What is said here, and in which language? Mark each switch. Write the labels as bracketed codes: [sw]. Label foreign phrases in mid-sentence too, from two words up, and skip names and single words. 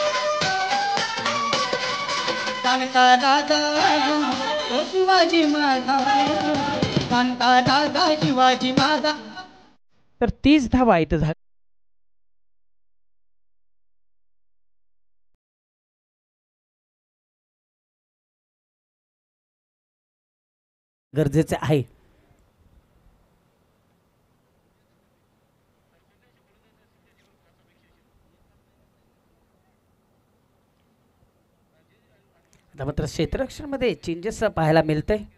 [mr] Tanka Dada Shivaji Mada Tanka Dada Shivaji Mada. तर 30 धावा इथं झाल्या. गरजेचे आहे. आता मात्र क्षेत्ररक्षणमध्ये चेंजेस पाहायला मिळतंय.